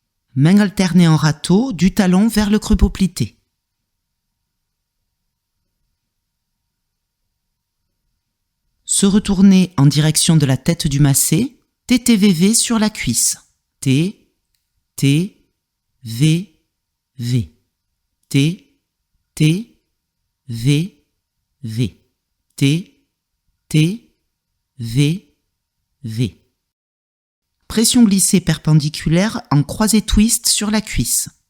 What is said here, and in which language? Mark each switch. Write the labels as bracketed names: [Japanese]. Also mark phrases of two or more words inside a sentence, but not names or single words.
[French] Main alternée en râteau, du talon vers le creux poplité. Se retourner en direction de la tête du massé, TTVV sur la cuisse. T, T, V, V. T, T, V, V. T, T, V, V. Pression glissée perpendiculaire en croisé twist sur la cuisse.